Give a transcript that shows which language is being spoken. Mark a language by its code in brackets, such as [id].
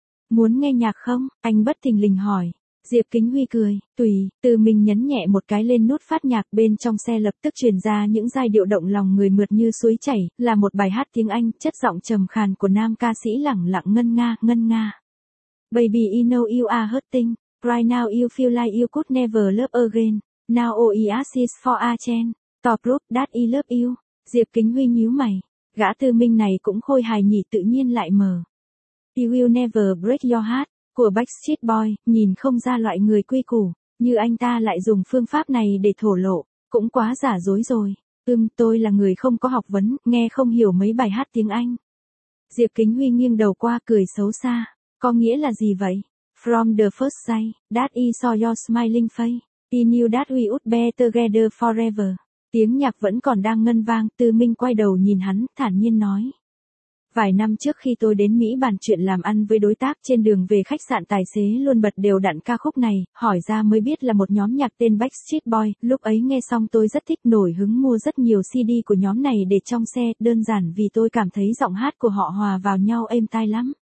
[vi] Muốn nghe nhạc không, anh bất thình lình hỏi. Diệp Kính Huy cười, tùy, Tư Minh nhấn nhẹ một cái lên nút phát nhạc, bên trong xe lập tức truyền ra những giai điệu động lòng người mượt như suối chảy, là một bài hát tiếng Anh, chất giọng trầm khàn của nam ca sĩ lẳng lặng ngân nga. [en] Baby you know you are hurting, right now you feel like you could never love again, now all you ask is for a chance, to prove that you love you. [vi] Diệp Kính Huy nhíu mày, gã Tư Minh này cũng khôi hài nhỉ, tự nhiên lại mở. [en] You will never break your heart. [vi] Của Backstreet Boy, nhìn không ra loại người quy củ, như anh ta lại dùng phương pháp này để thổ lộ, cũng quá giả dối rồi. Tôi là người không có học vấn, nghe không hiểu mấy bài hát tiếng Anh. Diệp Kính Huy nghiêng đầu qua cười xấu xa, có nghĩa là gì vậy? [en] From the first sight, that I saw your smiling face, I knew that we would be together forever. [vi] Tiếng nhạc vẫn còn đang ngân vang, Tư Minh quay đầu nhìn hắn, thản nhiên nói. Vài năm trước khi tôi đến Mỹ bàn chuyện làm ăn với đối tác trên đường về khách sạn, tài xế luôn bật đều đặn ca khúc này, hỏi ra mới biết là một nhóm nhạc tên Backstreet Boy, lúc ấy nghe xong tôi rất thích, nổi hứng mua rất nhiều CD của nhóm này để trong xe, đơn giản vì tôi cảm thấy giọng hát của họ hòa vào nhau êm tai lắm.